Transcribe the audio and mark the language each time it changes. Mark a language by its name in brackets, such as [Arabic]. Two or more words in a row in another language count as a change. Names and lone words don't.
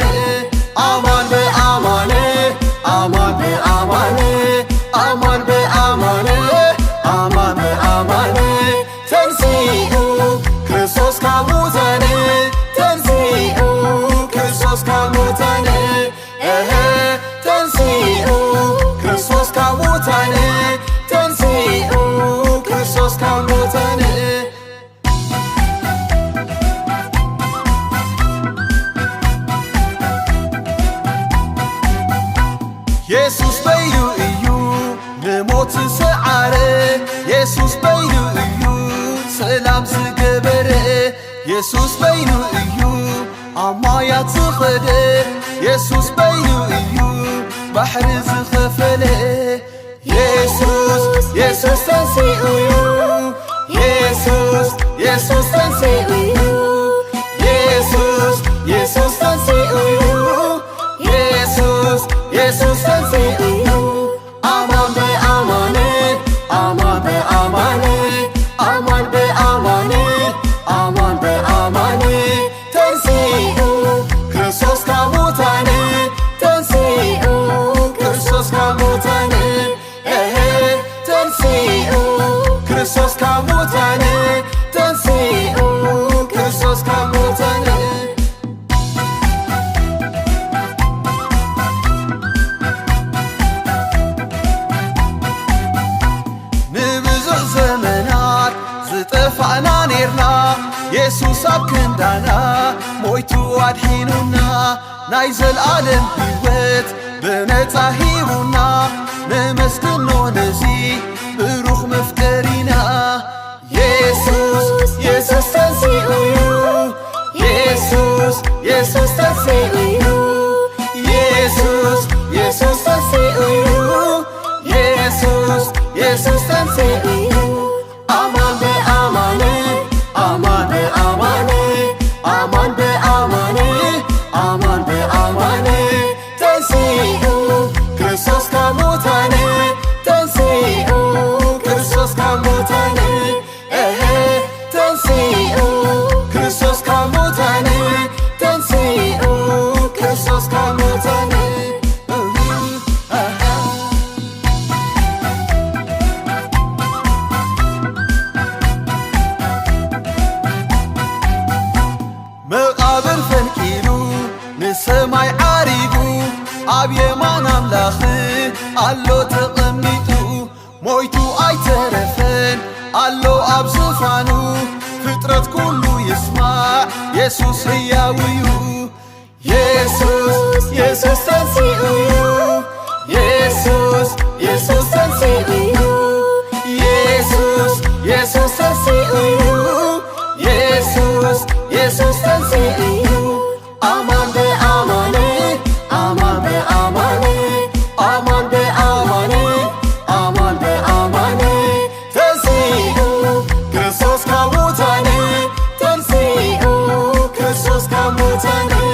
[Geez] አማን በአማን አማን በአማን አማን በአማን አማን በአማን ተንሥኡ ክርስቶስ ከሙታን ተንሥኡ ክርስቶስ ከሙታን ተንሥኡ ክርስቶስ ከሙታን ተንሥኡ ክርስቶስ ከሙታን [Tigrinya] ኢየሱስ በይኑ እዩ ንሞት ዝሰዓረ ኢየሱስ በይኑ እዩ ሰላም ዝገበረ ኢየሱስ በይኑ እዩ ኣማያት ዝኸደ ኢየሱስ በይኑ እዩ ባሕሪ ዝኸፈለ ኢየሱስ ኢየሱስ ተንሥኡ ኢየሱስ ኢየሱስ ተንሥኡ ኢየሱስ ኢየሱስ ተንሥኡ ኢየሱስ [Geez] ኢየሱስ ተንሥኡ አማን በአማን አማን በአማን አማን በአማን አማን በአማን ተንሥኡ ክርስቶስ ከሙታን ተንሥኡ ክርስቶስ ከሙታን ተንሥኡ ክርስቶስ ከሙታን ተንሥኡ ክርስቶስ ከሙታን [Tigrinya] ንብዙሕ ዘመናት ዝጠፋእና ኔርና ኢየሱስ ኣብ ክንዳና ሞይቱ ኣድሒኑና ናይ ዘለዓለም ሕይወት ብነፃ ሂቡና ነመስግኖ ነዚ ብሩኽ መፍቀሪና ኢየሱስ ኢየሱስ ተንሥኡ [Geez] ኢየሱስ ኢየሱስ ተንሥኡ ኢየሱስ ኢየሱስ ተንሥኡ ኢየሱስ ኢየሱስ ተንሥኡ አማን በአማን አማን በአማን አማን በአማን አማን በአማን ተንሥኡ ክርስቶስ ከሙታን ተንሥኡ ክርስቶስ ከሙታን ተንሥኡ ክርስቶስ ከሙታን ተንሥኡ ክርስቶስ ከሙታን [Tigrinya] መቃብር ፈንቂሉ ንሰማይ ዓሪጉ ኣብ የማን ኣምላኽ ኣሎ ተቐሚጡ ሞይቱ ኣይተረፈን ኣሎ ኣብ ዙፋኑ ፍጥረት ኩሉ ይስማዕ ኢየሱስ ሕያው እዩ ኢየሱስ ኢየሱስ ተንሥኡ ኢየሱስ ኢየሱስ ተንሥኡ ኢየሱስ ኢየሱስ ተንሥኡ [Geez] ኢየሱስ ኢየሱስ ተንሥኡ አማን በአማን አማን በአማን አማን በአማን አማን በአማን ተንሥኡ ክርስቶስ ከሙታን ተንሥኡ ክርስቶስ ከሙታን